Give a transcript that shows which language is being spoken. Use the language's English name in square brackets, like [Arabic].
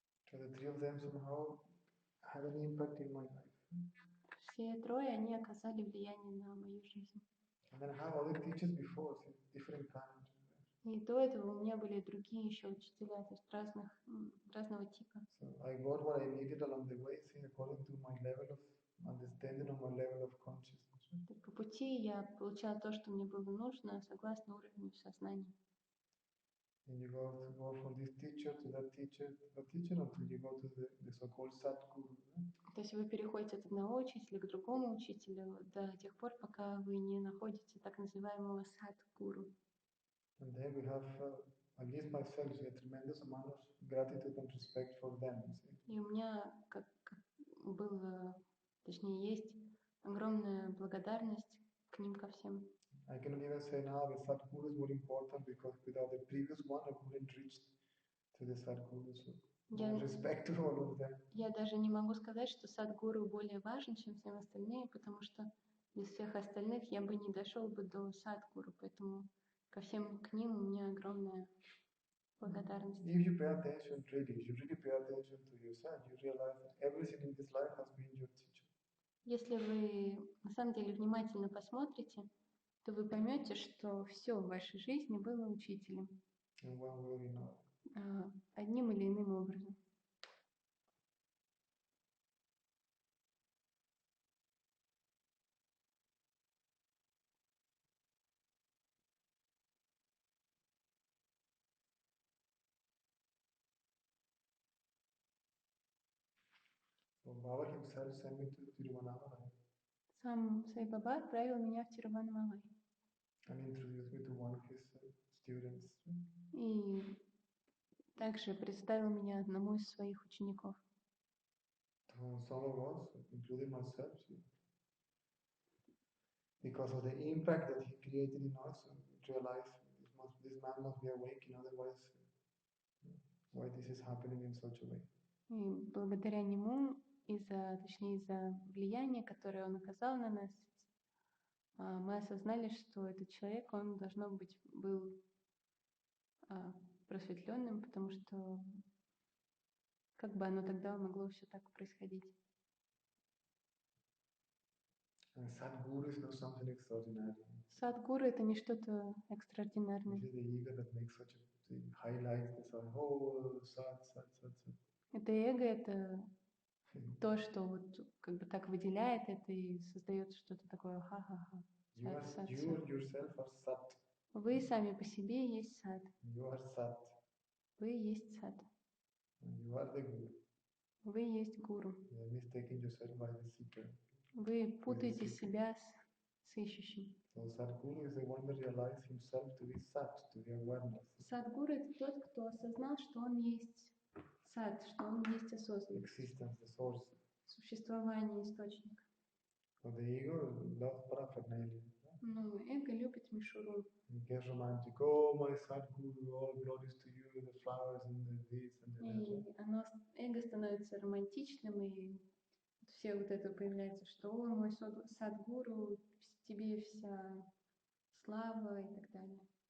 [English] So the 3 of them somehow had an impact in my life. [Russian] Все 3 они оказали влияние на мою жизнь. [English] And then I have other teachers before, different kinds. [Russian] И до этого у меня были другие еще учителя, то есть разного типа. [English] So I got what I needed along the way, according to my level of understanding or my level of consciousness. [Russian] По пути я получала то, что мне было нужно, согласно уровню сознания. [English] And you go from this teacher to that teacher until you go to the so-called Sadguru. [Russian] То есть вы переходите от одного учителя к другому учителю до тех пор, пока вы не находите так называемого садгуру. [English] And then we have, at least myself, a tremendous amount of gratitude and respect for them. [Russian] И у меня было, точнее, есть огромная благодарность к ним ко всем. [English] I cannot even say now the Sadguru is more important because without the previous one I wouldn't reach to the Sadguru. So respect to all of them. [Russian] Я даже не могу сказать, что садгуру более важен, чем все остальные, потому что без всех остальных я бы не дошел бы до садгуру, поэтому ко всем к ним у меня огромное благодарности. [English] If you pay attention, really, if you really pay attention to yourself, you realize that everything in this life has been your teacher. [Russian] Если вы на самом деле внимательно посмотрите, то вы поймете, что все в вашей жизни было учителем. [English] In one way or another. [Russian] Одним или иным образом. [English] So Baba himself sent me to Tiruvannamalai [Russian] Сам Сай Баба отправил меня в Тируваннамалай [English] and introduced me to one of his students. [Russian] и также представил меня одному из своих учеников. [English] To some of us, including myself, because of the impact that he created in us, realized this man must be awakened, otherwise, why this is happening in such a way. [Russian] И благодаря нему, точнее из-за влияния, которое он оказал на нас, мы осознали, что этот человек, он должно быть был просветленным, потому что как бы оно тогда могло все так происходить. [English] Sadguru is not something extraordinary. [Russian] Садгуру это не что-то экстраординарное. [English] This is the ego that makes such a highlights this oh sad. [Russian] Это эго, это то, что вот как бы так выделяет это и создает что-то такое ха-ха-ха. [English] You yourself are sat. [Russian] Вы сами по себе есть сад. [English] You are sat. [Russian] Вы есть сад. [English] You are the guru. [Russian] Вы есть гуру. [English] You are mistaking yourself by the seeker. [Russian] Вы путаете себя с ищущим. [English] So Sadguru is the one that realized himself to be sat, to be awareness. [Russian] Садгуру это тот, кто осознал, что он есть сад, что он есть осознанность. [English] Existence, the source. [Russian] Существование, источник. [English] So the ego loves paraphernalia. [Russian] Ну, эго любит мишуру. [English] It gets romantic. Oh, my Sadguru, all glories to you, the flowers and the this and the that. [Russian] И эго становится романтичным, и все вот это появляется, что «О, мой садгуру, тебе вся слава» и так далее.